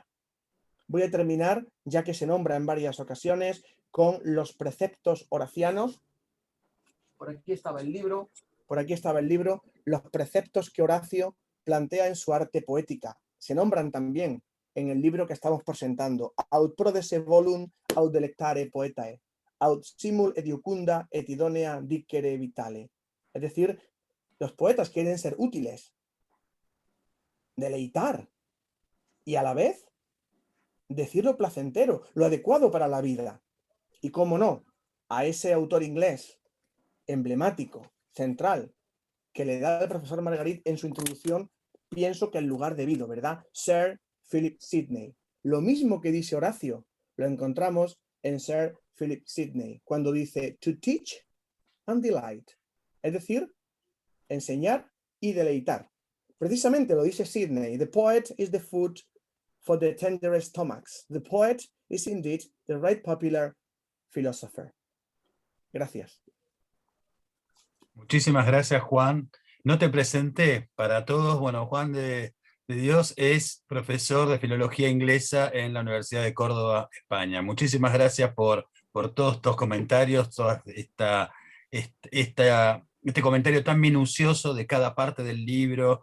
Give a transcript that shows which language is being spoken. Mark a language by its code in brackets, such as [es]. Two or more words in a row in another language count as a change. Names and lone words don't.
[es] Voy a terminar, ya que se nombra en varias ocasiones, con los preceptos horacianos. Por aquí estaba el libro, los preceptos que Horacio plantea en su arte poética. Se nombran también en el libro que estamos presentando, [la] aut prodesse volum, aut delectare poetae, aut simul et iucunda et idonea dicere vitale. [es] Es decir, los poetas quieren ser útiles, deleitar, y a la vez decir lo placentero, lo adecuado para la vida. Y cómo no, a ese autor inglés emblemático, central, que le da el profesor Margarit en su introducción, pienso que el lugar debido, ¿verdad? Sir Philip Sidney. Lo mismo que dice Horacio, lo encontramos en Sir Philip Sidney, cuando dice [en] to teach and delight, [es] es decir, enseñar y deleitar. Precisamente lo dice [en] Sidney, the poet is the food for the tenderest stomachs. The poet is indeed the right popular philosopher. [es] Gracias. Muchísimas gracias, Juan. No te presenté para todos. Bueno, Juan de Dios es profesor de Filología Inglesa en la Universidad de Córdoba, España. Muchísimas gracias por todos estos comentarios, toda este comentario tan minucioso de cada parte del libro.